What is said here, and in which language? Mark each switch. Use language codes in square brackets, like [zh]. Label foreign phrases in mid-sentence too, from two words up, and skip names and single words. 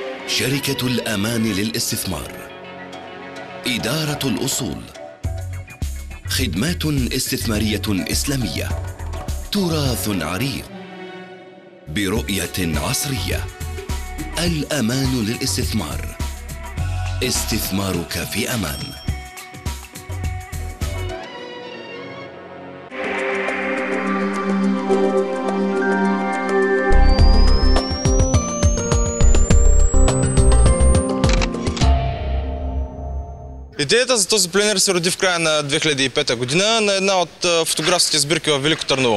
[ar] شركة الأمان للاستثمار، إدارة الأصول، خدمات استثمارية إسلامية، تراث عريق برؤية عصرية. الأمان للاستثمار، استثمارك في أمان. [bg] Идеята за този пленер се роди в края на 2005 година на една от фотографските сбирки в Велико Търново.